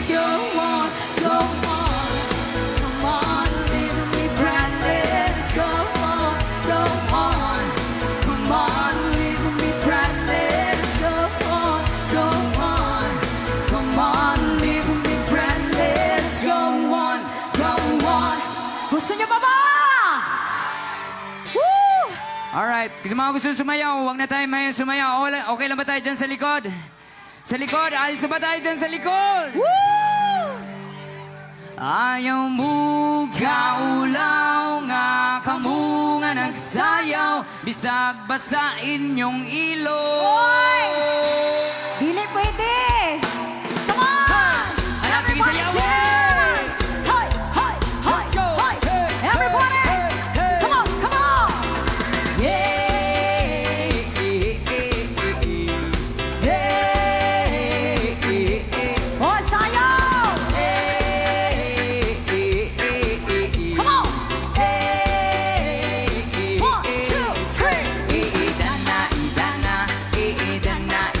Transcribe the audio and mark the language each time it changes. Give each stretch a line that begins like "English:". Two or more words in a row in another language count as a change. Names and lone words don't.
English: Go on, come on, leave me breathless. Go on, Come on, leave me breathless. Go on, come on, leave me breathless. Go on.
Filipino: Gusto niyo pa ba? Woo! Alright, kasi mga gusto sumayaw, huwag na tayo mayan sumayaw. Okay lang ba tayo dyan sa likod? Sa likod, ayos na ba tayo dyan sa likod? Woo!
Cebuano: Ayaw mo kaulaw nga kamo nga nagsayaw bisag basa inyong ilong. Hoy! Dili pwede!
English: Come on!
Cebuano: Anak, sige,
English: Everybody
Cebuano: sayawan!
English: dance! Hoy! Hoy! Hoy! Let's go! Hoy! Hey, Everybody! hey, hey. Come on! Come on! Hoy, sayaw! Come on! 1, 2, 3! Idana, idana, idana,